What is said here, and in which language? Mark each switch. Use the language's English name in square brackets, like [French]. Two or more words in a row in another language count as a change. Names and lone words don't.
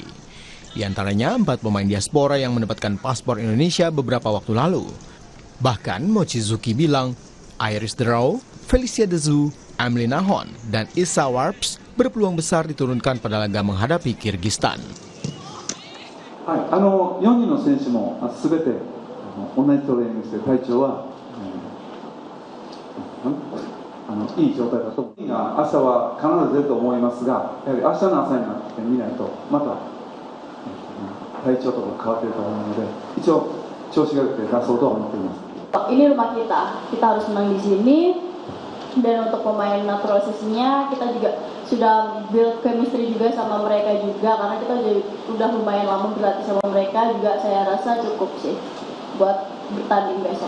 [Indonesian] Di antaranya 4 pemain diaspora yang mendapatkan paspor Indonesia beberapa waktu lalu. Bahkan Mochizuki bilang, Iris Draw, Felicia Dezu, Emily Nahon, dan Issa Warps berpeluang besar diturunkan pada laga menghadapi Kirgistan. [Japanese] 4 人の選手もすべて同じトレーニングして体調はいい状態だと。明日は必ず出ると思いますが、やはり明日の朝になってみないとまた体調とか変わっていると思うので、一応調子が良くて出そうとは思っています。 [Indonesian] Ini rumah kita harus menang di sini. Dan untuk pemain naturalisasinya kita juga sudah [English] build chemistry [Indonesian] juga sama mereka juga, karena kita udah lumayan lama berlatih sama mereka juga. Saya rasa cukup sih buat bertanding besok.